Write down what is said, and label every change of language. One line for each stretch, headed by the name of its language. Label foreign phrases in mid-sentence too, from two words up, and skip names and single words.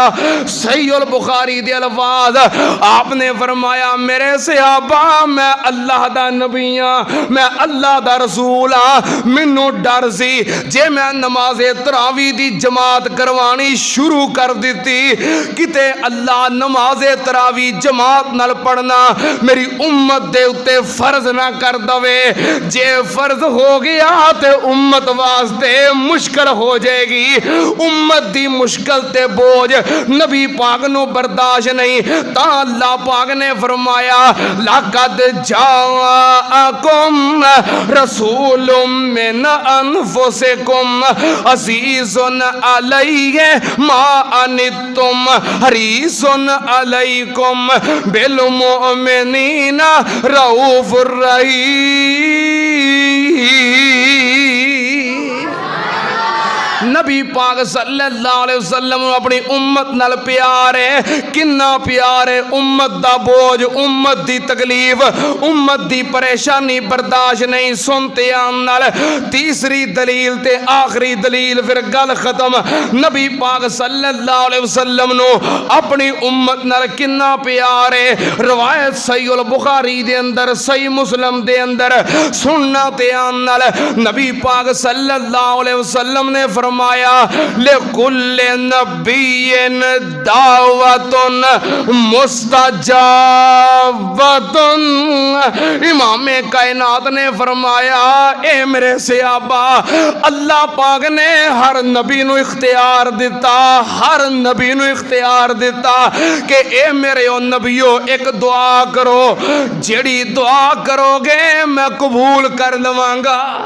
Punjabi: صحیح بخاری دے الفاظ، آپ نے فرمایا میرے صحابہ میں اللہ دا نبی ہاں، میں اللہ دا رسول ہاں، مینو ڈر سی جے میں نمازِ تراویح دی جماعت کروانی شروع کر دی کتے اللہ نمازِ تراویح جماعت نال پڑھنا میری امت دے اتے فرض نہ کر دوے. جے فرض ہو گیا تے امت واسطے مشکل ہو جائے گی. امت دی مشکل تے بوجھ نبی پاک نو برداشت نہیں، تا اللہ پاک نے فرمایا
Arabic: لقد جاءكم رسول من أنفسكم عزيز عليه ما عنتم حريص عليكم بالمؤمنين رءوف رحيم.
Punjabi: نبی پاک
Arabic: صلى الله عليه وسلم
Punjabi: اپنی امت نال پیار ہے، کنا پیار ہے. امت دا بوجھ، امت دی تکلیف، امت دی پریشانی برداشت نہیں. سنتے آن نال تیسری دلیل تے آخری دلیل پھر گل ختم. نبی پاک
Arabic: صلى الله عليه وسلم
Punjabi: نو اپنی امت نال کنا پیار ہے. روایت صحیح بخاری دے اندر، صحیح مسلم دے اندر سننا تے آن نال نبی پاک
Arabic: صلى الله عليه وسلم
Punjabi: نے فرمایا
Arabic: لكل نبي دعوة مستجابة.
Punjabi: امام کائنات نے فرمایا اے میرے صحابہ اللہ پاک نے ہر نبی نو اختیار دتا، ہر نبی نو اختیار دتا کہ اے میرے او نبیو ایک دعا کرو، جہڑی دعا کرو گے میں قبول کر لواں گا.